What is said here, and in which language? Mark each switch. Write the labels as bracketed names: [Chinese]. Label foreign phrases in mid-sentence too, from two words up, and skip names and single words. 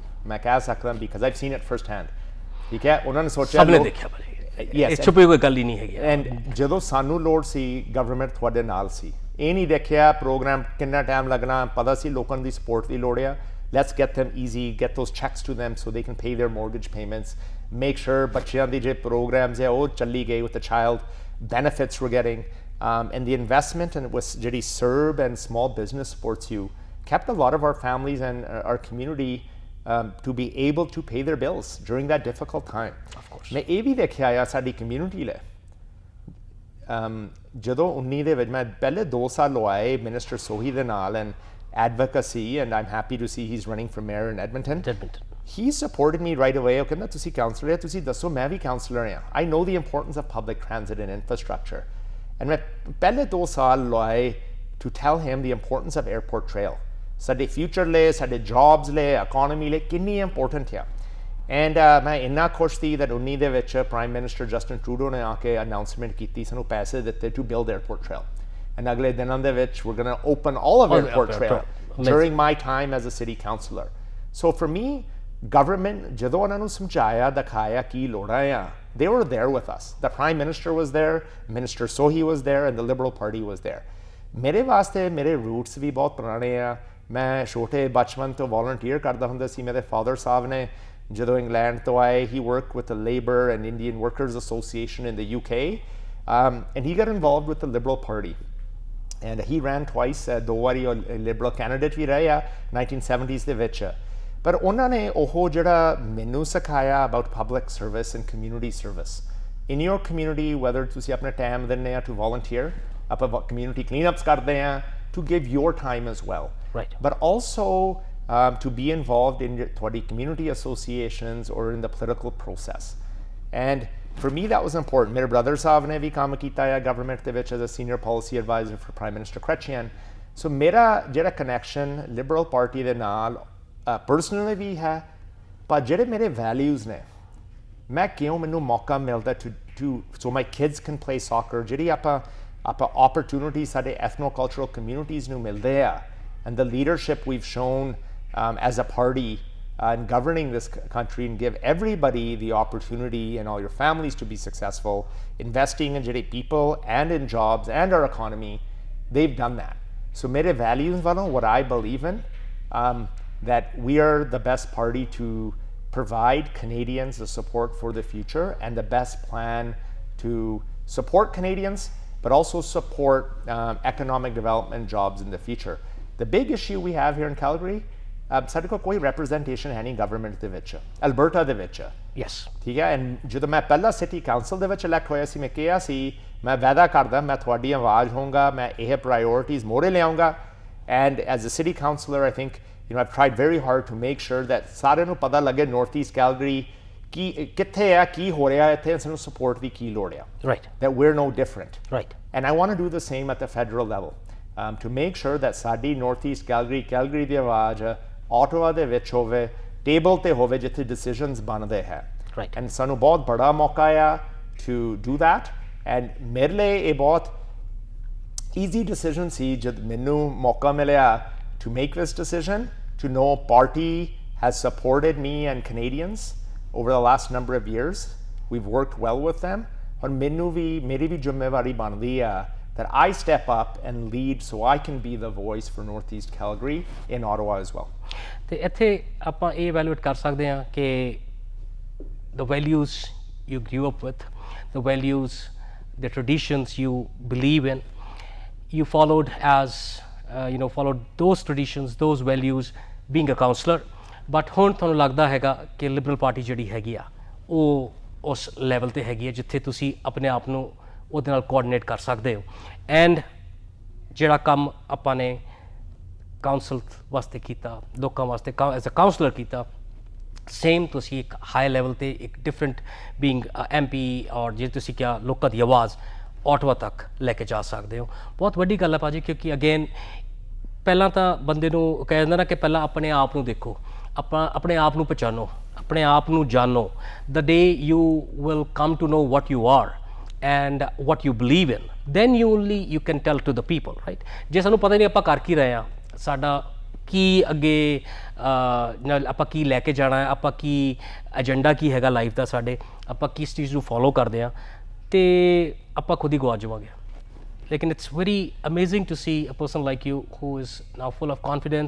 [Hindi] मैं कह सकता हूँ [English] because I've seen it firsthand. [Hindi] ठीक है, उन्होंने सोचा सबने देखा भाई, [Punjabi] ਇਹ ਛੁਪੀ ਕੋਈ ਗੱਲ ਹੀ ਨਹੀਂ ਹੈਗੀ. And ਜਦੋਂ ਸਾਨੂੰ ਲੋੜ ਸੀ ਗਵਰਨਮੈਂਟ ਤੁਹਾਡੇ ਨਾਲ ਸੀ. ਇਹ ਨਹੀਂ ਦੇਖਿਆ ਪ੍ਰੋਗਰਾਮ ਕਿੰਨਾ ਟਾਈਮ ਲੱਗਣਾ, ਪਤਾ ਸੀ ਲੋਕਾਂ ਦੀ ਸਪੋਰਟ ਦੀ ਲੋੜ ਆ. [English] Let's get them easy, get those checks to them so they can pay their mortgage payments. Make sure [Punjabi] ਬੱਚਿਆਂ ਦੀ ਜੇ programs ਹੈ ਉਹ ਚੱਲੀ ਗਈ [English] with the child benefits we're getting. And the investment and with ਜਿਹੜੀ CERB and small business supports you kept a lot of our families and our community to be able to pay their bills during that difficult time. Of course. [Punjabi] ਮੈਂ ਇਹ ਵੀ ਦੇਖਿਆ ਆ ਸਾਡੀ community ਲਈ ਜਦੋਂ 19 ਦੇ ਵਿੱਚ ਮੈਂ ਪਹਿਲੇ 2 ਸਾਲ ਲਵਾਏ ਮਿਨਿਸਟਰ ਸੋਹੀ ਦੇ ਨਾਲ [English] and advocacy, and I'm happy to see he's running for mayor in Edmonton. He supported me right away. [Punjabi] ਉਹ ਕਹਿੰਦਾ ਤੁਸੀਂ ਕਾਉਂਸਲਰ ਹੈ, ਤੁਸੀਂ ਦੱਸੋ, ਮੈਂ ਵੀ ਕਾਉਂਸਲਰ ਹਾਂ. [English] I know the importance of public transit and infrastructure. And [Punjabi] ਮੈਂ ਪਹਿਲੇ 2 ਸਾਲ ਲਵਾਏ [English] to tell him the importance of airport trail. [Punjabi] ਸਾਡੇ ਫਿਊਚਰ ਲਈ, ਸਾਡੇ ਜੌਬਸ ਲਈ, ਇਕੋਨਮੀ ਲਈ ਕਿੰਨੀ ਇੰਪੋਰਟੈਂਟ ਹੈ. ਐਂਡ ਮੈਂ ਇੰਨਾ ਖੁਸ਼ ਸੀ that 19 ਦੇ ਵਿੱਚ [English] prime minister [Punjabi] ਜਸਟਿਨ ਟਰੂਡੋ ਨੇ ਆ ਕੇ ਅਨਾਉਂਸਮੈਂਟ ਕੀਤੀ, ਸਾਨੂੰ ਪੈਸੇ ਦਿੱਤੇ [English] to build airport trail. And [Punjabi] ਅਗਲੇ ਦਿਨਾਂ ਦੇ ਵਿੱਚ [English] we're going to open all of airport trail during my time as a city councillor. So for me, government [Punjabi] ਜਦੋਂ ਉਹਨਾਂ ਨੂੰ ਸਮਝਾਇਆ, ਦਿਖਾਇਆ ਕੀ ਲੋੜਾਂ ਆ, [English] they were there with us. The prime minister was there, Minister Sohi was there, and the Liberal Party was there. [Punjabi] ਮੇਰੇ ਵਾਸਤੇ ਮੇਰੇ roots ਵੀ ਬਹੁਤ ਪੁਰਾਣੇ ਆ. ਮੈਂ ਛੋਟੇ ਬਚਪਨ ਤੋਂ volunteer ਕਰਦਾ ਹੁੰਦਾ ਸੀ. ਮੇਰੇ father ਸਾਹਿਬ ਨੇ ਜਦੋਂ ਇੰਗਲੈਂਡ ਤੋਂ ਆਏ, [English] he worked with the Labour and Indian Workers Association in the UK, and he got involved with the Liberal Party. And he ran twice, [Punjabi] 2 ਵਾਰੀ [English] Liberal candidate [Punjabi] ਵੀ ਰਹੇ ਆ 1970s ਦੇ ਵਿੱਚ. ਪਰ ਉਹਨਾਂ ਨੇ ਉਹ ਜਿਹੜਾ ਮੈਨੂੰ ਸਿਖਾਇਆ [English] about public service and community service. In your community, whether [Punjabi] ਤੁਸੀਂ ਆਪਣਾ time ਦਿੰਦੇ ਆ [English] to volunteer, ਆਪਾਂ community cleanups [Punjabi] ਕਰਦੇ ਆ, [English] to give your time as well. Right. But also to be involved in ਤੁਹਾਡੀ community associations or in the political process. And for me that was important. [Punjabi] ਮੇਰੇ brother ਸਾਹਿਬ ਨੇ ਵੀ ਕੰਮ ਕੀਤਾ ਹੈ government ਦੇ ਵਿੱਚ [English] as a senior policy advisor for Prime Minister Chrétien. [Punjabi] So ਮੇਰਾ ਜਿਹੜਾ connection Liberal Party ਦੇ ਨਾਲ personally ਵੀ ਹੈ, ਪਰ ਜਿਹੜੇ ਮੇਰੇ values ਨੇ, ਮੈਂ ਕਿਉਂ ਮੈਨੂੰ ਮੌਕਾ ਮਿਲਦਾ [English] to so my kids can play soccer, [Punjabi] ਜਿਹੜੀ ਆਪਾਂ opportunities ਸਾਡੇ [English] ethno-cultural communities [Punjabi] ਨੂੰ ਮਿਲਦੇ ਆ, [English] and the leadership we've shown as a party in governing this country and give everybody the opportunity and all your families to be successful, investing in ਜਿਹੜੇ people and in jobs and our economy, they've done that. So mere values ਵੱਲੋਂ what I believe in, that we are the best party to provide Canadians the support for the future and the best plan to support Canadians, but also support economic development, jobs in the future. The big issue we have here in Calgary [Punjabi] ਸਾਡੇ ਕੋਲ ਕੋਈ ਰਿਪਰੈਜ਼ੈਂਟੇਸ਼ਨ ਹੈ ਨਹੀਂ ਗਵਰਨਮੈਂਟ ਦੇ ਵਿੱਚ, ਅਲਬਰਟਾ ਦੇ ਵਿੱਚ। ਯੈਸ, ਠੀਕ ਹੈ। ਐਂਡ ਜਦੋਂ ਮੈਂ ਪਹਿਲਾਂ ਸਿਟੀ ਕਾਉਂਸਲ ਦੇ ਵਿੱਚ ਇਲੈਕਟ ਹੋਇਆ ਸੀ, ਮੈਂ ਕਿਹਾ ਸੀ ਮੈਂ ਵਾਅਦਾ ਕਰਦਾ ਮੈਂ ਤੁਹਾਡੀ ਆਵਾਜ਼ ਹੋਊਂਗਾ, ਮੈਂ ਇਹ ਪ੍ਰਾਇਓਰਟੀਜ਼ ਮੋੜੇ ਲਿਆਉਂਗਾ। [English] And as a city councillor I think I've tried very hard to make sure that [Punjabi] ਸਾਰਿਆਂ ਨੂੰ ਪਤਾ ਲੱਗੇ ਨਾਰਥ ਈਸਟ ਕੈਲਗਰੀ ਕੀ ਕਿੱਥੇ ਆ, ਕੀ ਹੋ ਰਿਹਾ ਇੱਥੇ, ਸਾਨੂੰ ਸਪੋਰਟ ਦੀ ਕੀ ਲੋੜ ਆ। [English] ਰਾਈਟ, that we're no different. ਰਾਈਟ, And I want to do the same at the federal level to make sure that [Punjabi] ਸਾਡੀ northeast Calgary ਦੀ ਆਵਾਜ਼ Ottawa ਦੇ ਵਿੱਚ ਹੋਵੇ, ਟੇਬਲ ਤੇ ਹੋਵੇ ਜਿੱਥੇ decisions ਬਣਦੇ ਹੈ। [English] Right. And [Punjabi] ਸਾਨੂੰ ਬਹੁਤ ਬੜਾ ਮੌਕਾ ਆ [English] to do that. And [Punjabi] ਮੇਰੇ ਲਈ ਇਹ ਬਹੁਤ [English] easy decision [Punjabi] ਸੀ ਜਦ ਮੈਨੂੰ ਮੌਕਾ ਮਿਲਿਆ [English] to make this decision, to know party has supported me and Canadians over the last number of years. We've worked well with them. और [Punjabi] ਮੈਨੂੰ ਵੀ ਮੇਰੀ ਵੀ ਜ਼ਿੰਮੇਵਾਰੀ ਬਣਦੀ ਆ [English] that I step up and lead so I can be the voice for Northeast Calgary in Ottawa as well. [Punjabi] ਤੇ ਇੱਥੇ ਆਪਾਂ ਇਹ evaluate ਕਰ ਸਕਦੇ ਹਾਂ ਕਿ [English] the values you grew up with, the values, the traditions you believe in, you followed as followed those traditions, those values being a councillor, but [Punjabi] ਹੁਣ ਤੁਹਾਨੂੰ ਲੱਗਦਾ ਹੈਗਾ ਕਿ ਲਿਬਰਲ ਪਾਰਟੀ ਜਿਹੜੀ ਹੈਗੀ ਆ ਉਹ ਉਸ ਲੈਵਲ ਤੇ ਹੈਗੀ ਹੈ ਜਿੱਥੇ ਤੁਸੀਂ ਆਪਣੇ ਆਪ ਨੂੰ ਉਹਦੇ ਨਾਲ ਕੋਆਰਡੀਨੇਟ ਕਰ ਸਕਦੇ ਹੋ। ਐਂਡ ਜਿਹੜਾ ਕੰਮ ਆਪਾਂ ਨੇ ਕਾਉਂਸਲ ਵਾਸਤੇ ਕੀਤਾ, ਲੋਕਾਂ ਵਾਸਤੇ [English] as a councillor [Punjabi] ਕੀਤਾ, ਸੇਮ ਤੁਸੀਂ ਇੱਕ [English] high level [Punjabi] ਤੇ ਇੱਕ [English] different being MP [Punjabi] ਔਰ ਜੇ ਤੁਸੀਂ ਕਿਹਾ ਲੋਕਾਂ ਦੀ ਆਵਾਜ਼ ਆਟਵਾ ਤੱਕ ਲੈ ਕੇ ਜਾ ਸਕਦੇ ਹੋ। ਬਹੁਤ ਵੱਡੀ ਗੱਲ ਹੈ ਭਾਜੀ, ਕਿਉਂਕਿ ਅਗੇਨ ਪਹਿਲਾਂ ਤਾਂ ਬੰਦੇ ਨੂੰ ਕਹਿ ਦਿੰਦਾ ਨਾ ਕਿ ਪਹਿਲਾਂ ਆਪਣੇ ਆਪ ਨੂੰ ਦੇਖੋ, ਆਪਾਂ ਆਪਣੇ ਆਪ ਨੂੰ ਪਛਾਣੋ, ਆਪਣੇ ਆਪ ਨੂੰ ਜਾਣੋ। [English] the day you will come to know what you are and what you believe in, then you can tell to the people, right? [Punjabi] ਜੇ ਸਾਨੂੰ ਪਤਾ ਹੀ ਨਹੀਂ ਆਪਾਂ ਕਰ ਕੀ ਰਹੇ ਹਾਂ, ਸਾਡਾ ਕੀ ਅੱਗੇ ਆਪਾਂ ਕੀ ਲੈ ਕੇ ਜਾਣਾ ਹੈ, ਆਪਾਂ ਕੀ ਏਜੰਡਾ ਕੀ ਹੈਗਾ ਲਾਈਫ ਦਾ, ਸਾਡੇ ਆਪਾਂ ਕਿਸ ਚੀਜ਼ ਨੂੰ ਫੋਲੋ ਕਰਦੇ ਹਾਂ, ਤੇ ਆਪਾਂ ਖੁਦ ਹੀ ਗਵਾ ਜਾਵਾਂਗੇ। [English] ਲੇਕਿਨ It's very amazing to see a person like you who is now full of confidence.